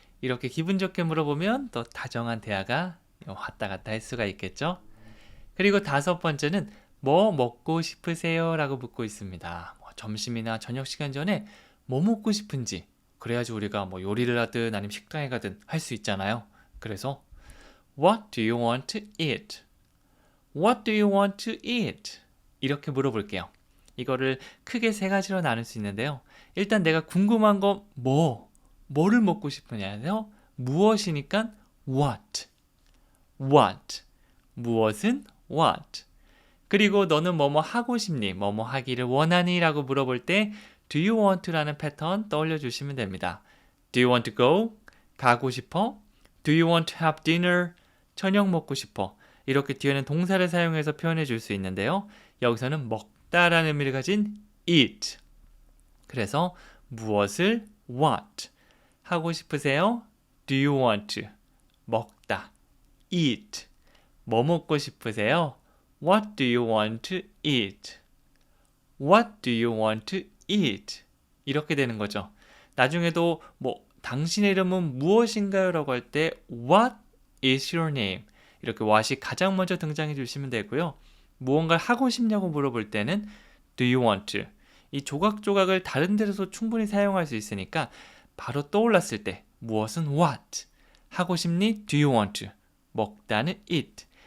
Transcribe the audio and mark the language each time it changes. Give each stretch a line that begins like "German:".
Korean: 이렇게 기분 좋게 물어보면 또 다정한 대화가 왔다 갔다 할 수가 있겠죠. 그리고 5번째는 뭐 먹고 싶으세요? 라고 묻고 있습니다. 점심이나 저녁 시간 전에 뭐 먹고 싶은지, 그래야지 우리가 뭐 요리를 하든 아니면 식당에 가든 할 수 있잖아요.
English: 그래서 What do you want to eat? What do you want to eat?
Korean: 이렇게 물어볼게요. 이거를 크게 3가지로 나눌 수 있는데요. 일단 내가 궁금한 건 뭐를 먹고 싶으냐요? 무엇이니까 what. 무엇은 what. 그리고 너는 뭐뭐 하고 싶니? 뭐뭐 하기를 원하니? 라고 물어볼 때
English: do you want to
Korean: 라는 패턴 떠올려 주시면 됩니다.
English: Do you want to go?
Korean: 가고 싶어?
English: Do you want to have dinner?
Korean: 저녁 먹고 싶어. 이렇게 뒤에는 동사를 사용해서 표현해 줄 수 있는데요. 여기서는 먹다라는 의미를 가진 eat. 그래서 무엇을 what. 하고 싶으세요?
English: Do you want to?
Korean: 먹다.
English: eat.
Korean: 뭐 먹고 싶으세요?
English: What do you want to eat? What do you want to eat?
Korean: 이렇게 되는 거죠. 나중에도 당신의 이름은 무엇인가요? 라고 할 때
English: What is your name?
Korean: 이렇게 what이 가장 먼저 등장해 주시면 되고요. 무언가를 하고 싶냐고 물어볼 때는
English: Do you want to?
Korean: 이 조각조각을 다른 데서 충분히 사용할 수 있으니까 바로 떠올랐을 때 무엇은 what? 하고 싶니?
English: Do you want to?
Korean: 먹다는
English: eat.